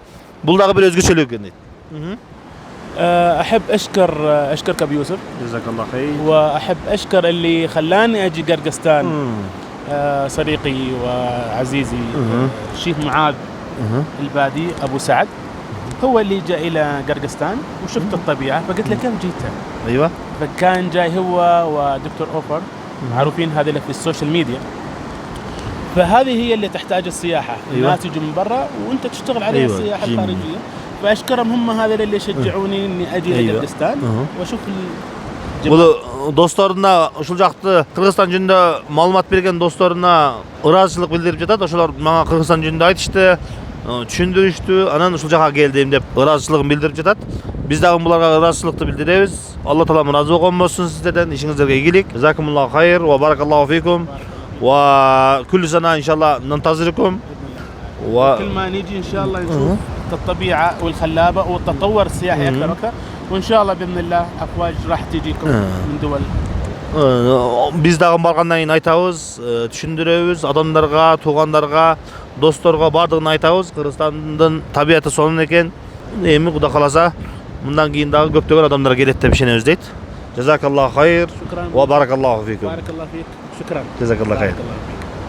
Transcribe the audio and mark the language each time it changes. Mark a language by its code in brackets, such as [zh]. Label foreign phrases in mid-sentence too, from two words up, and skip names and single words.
[ky] Бул дагы бир өзгөчөлүк экен дейт. [ar] أحب أشكرك أبو يوسف. جزاك الله خير. وأحب أشكر اللي خلاني أجي قرقستان، صديقي وعزيزي الشيخ معاذ البادي أبو سعد، هو اللي جاء إلى قرقستان وشفت الطبيعة فقلت له كيف جيت؟ أيوة. فكان جاي هو ودكتور أوفر، معروفين هذه في [en] social media. [ar] فهذه هي اللي تحتاج السياحة. الناس يجوا من برا وأنت تشتغل عليها السياحة الخارجية. فأشكرهم هم هذا اللي يشجعوني إني أجي إلى قرقستان وأشوف [ky] Бул досторуна, ушул жакты Кыргызстан жөнүндө маалымат берген досторуна ыраазычылык билдирип жатат. Ошолор мага Кыргызстан жөнүндө айтышты, түшүндүрүштү, анан ушул жака келдим деп ыраазычылыгын билдирип жатат. Биз дагы буларга ыраазычылыкты билдиребиз. Алла таалам ыраазы болгон болсун сиздерден, ишиңиздерге ийгилик. [ar] جزاكم الله خير وبارك الله فيكم. وكل سنة إن شاء الله ننتظركم. كل ما نيجي إن شاء الله نشوف الطبيعة والخلابة والتطور السياحي أكثر وأكثر، وإن شاء الله بإذن الله أفواج راح تجيكم من دول. [ky] Biz dagы баргандан кийин айтабыз, түшүндүрөбүз, адамдарга, туугандарга, досторго бардыгын айтабыз. Кыргызстандын табияты сонун экен. Эми Кудай кааласа, мындан кийин дагы көптөгөн адамдар келет деп ишенебиз дейт. [ar] جزاك الله خير وبارك الله فيكم. بارك الله فيك. شكرا. جزاك الله خير.